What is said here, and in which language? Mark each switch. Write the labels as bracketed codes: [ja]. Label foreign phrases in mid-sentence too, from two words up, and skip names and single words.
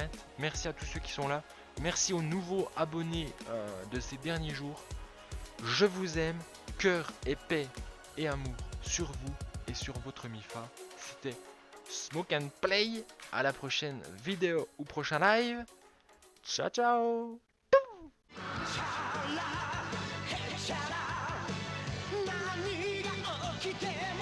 [fr] Merci à tous ceux qui sont là. Merci aux nouveaux abonnés de ces derniers jours. Je vous aime, cœur et paix et amour sur vous et sur votre MIFA. C'était Smoke and Play. À la prochaine vidéo ou prochain live. Ciao ciao. [ja] Shala, hey, shala, 何が起きて